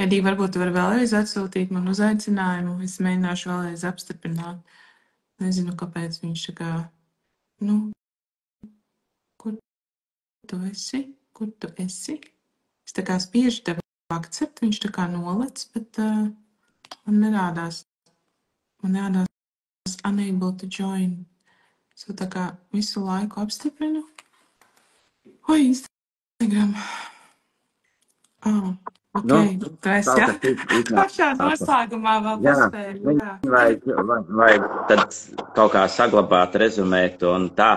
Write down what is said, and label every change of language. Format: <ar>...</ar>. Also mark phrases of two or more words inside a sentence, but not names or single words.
<lv>Edī, varbūt tu vari vēlreiz atsūtīt man uzaicinājumu. Es mēģināšu vēlreiz apstiprināt. Nezinu, kāpēc viņš tā kā, kur tu esi? Kur tu esi? Es tā kā spiežu tev akcept, viņš tā kā nolec, bet man nerādās</lv> <en>unable to join.</en> <lv>So tā kā visu laiku apstiprinu. Instagram. Ok, tu esi, jā? Pašā noslēgumā vēl paspēju. Vai tad kaut kā saglabāt, rezumēt un tā.</lv>